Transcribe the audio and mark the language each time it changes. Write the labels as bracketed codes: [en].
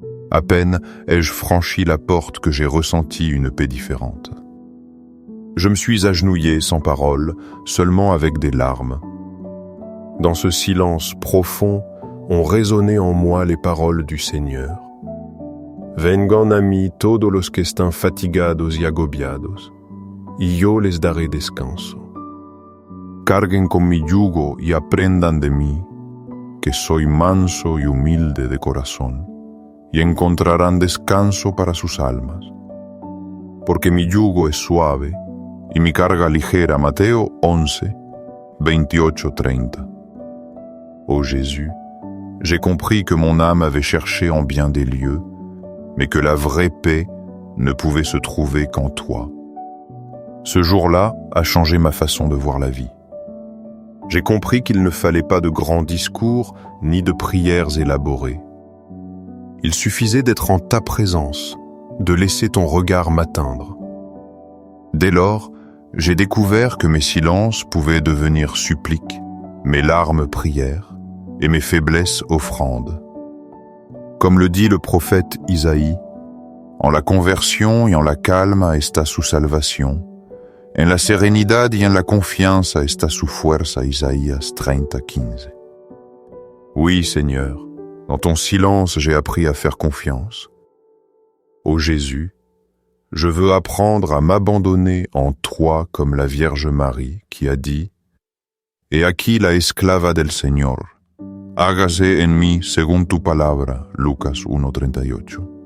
[fr] À peine ai-je franchi la porte que j'ai ressenti une paix différente. Je me suis agenouillé sans parole, seulement avec des larmes. Dans ce silence profond, ont résonné en moi les paroles du Seigneur. [es] Vengan a mí todos los que están fatigados y agobiados, y yo les daré descanso. Carguen con mi yugo y aprendan de mí, que soy manso y humilde de corazón, y encontrarán descanso para sus almas. Porque mi yugo es suave y mi carga ligera. Mateo 11, 28-30. [fr] Ô Jésus, j'ai compris que mon âme avait cherché en bien des lieux, mais que la vraie paix ne pouvait se trouver qu'en toi. Ce jour-là a changé ma façon de voir la vie. J'ai compris qu'il ne fallait pas de grands discours ni de prières élaborées. Il suffisait d'être en ta présence, de laisser ton regard m'atteindre. Dès lors, j'ai découvert que mes silences pouvaient devenir suppliques, mes larmes prières, et mes faiblesses offrandes. Comme le dit le prophète Isaïe, [es] en la conversión y en la calma está su salvación, en la serenidad y en la confianza está su fuerza. Isaïas 30:15. [fr] Oui, Seigneur, dans ton silence j'ai appris à faire confiance. Ô Jésus, je veux apprendre à m'abandonner en toi comme la Vierge Marie qui a dit « [es] Et aquí la esclava del Señor, hágase en mí según tu palabra [fr] » Lucas 1:38.